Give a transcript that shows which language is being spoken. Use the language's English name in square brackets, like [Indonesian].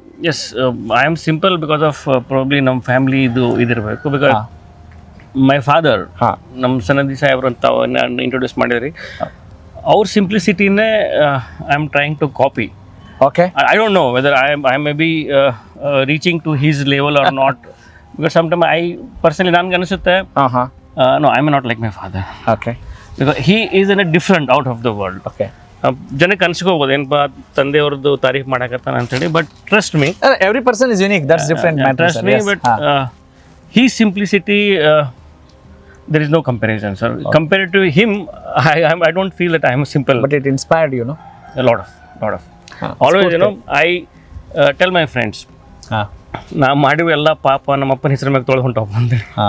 [English] yes, I am simple because of probably [Kannada] ನಮ್ಮ family ಇದಿರಬೇಕು. [English] because my father, [Kannada] ನಮ್ಮ ಸನದಿ ಸಾಹೇಬ್ರು ಅಂತ ಇಂಟ್ರೊಡ್ಯೂಸ್ ಮಾಡಿದ್ರಿ, ಅವ್ರ [English] ಸಿಂಪ್ಲಿಸಿಟಿನೇ I am trying to copy. Okay. I don't know whether I may be reaching to his level or not, because sometimes I personally [Kannada] nange anisute no, [English] I am not like my father. Okay. Because he is in a different out of the world. Okay. [Kannada] ಜನಕ್ಕೆ ಅನ್ಸ್ಕೋಬೋದು ಏನಪ್ಪ ತಂದೆಯವ್ರದ್ದು ತಾರೀಫ್ ಮಾಡಕತ್ತಾನ ಅಂತೇಳಿ. [English] But trust me, every person is unique. That's different. Trust me, but his simplicity, there is no comparison, sir. Compared to him, I don't feel that I am simple. But it inspired you, no? A lot of. Always, I tell my friends, [Kannada] ನಾ ಮಾಡಿವಿ ಎಲ್ಲ ಪಾಪ ನಮ್ಮ ಅಪ್ಪನ ಹೆಸರು ಮ್ಯಾಗ ತೊಳೆದು ಹೊಂಟಪ್ಪ ಅಂತೇಳಿ.